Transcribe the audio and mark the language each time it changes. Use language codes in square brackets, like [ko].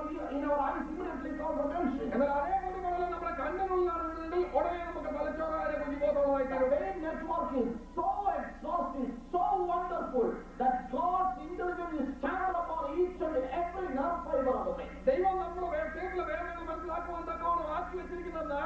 [en] In our eyes immediately calls attention. [ml] എന്നാൽ അതേ പൊടി പടലം നമ്മുടെ കണ്ണിനുള്ളിലാണ് വീണെങ്കിൽ ഉടനെ നമുക്ക് തലച്ചോറ് അതിനെ കുറിച്ച് ബോധമുള്ളതായി [en] The brain network is so exhaustive, so wonderful that God's intelligence is scattered upon each and every nerve fiber of the brain. [ml] ദൈവം നമ്മുടെ ശരീരത്തിലെ വേദനകൾ മനസ്സിലാക്കുവാൻ തക്കവണ്ണം ആക്കി വെച്ചിരിക്കുന്ന